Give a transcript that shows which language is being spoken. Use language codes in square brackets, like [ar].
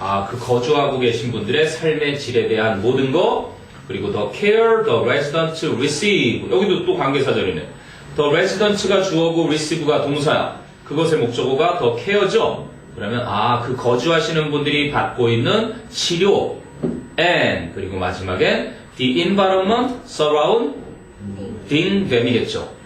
[ko] 그 거주하고 계신 분들의 삶의 질에 대한 모든 거. 그리고 [en] the care the residents receive. [ko] 여기도 또 관계사절이네. [en] the residents [ko] 가 주어고 receive가 동사야. 그것의 목적어가 the care죠. 그러면 그 거주하시는 분들이 받고 있는 치료 and 그리고 마지막엔 [en] the environment surrounding them [ko] 이겠죠.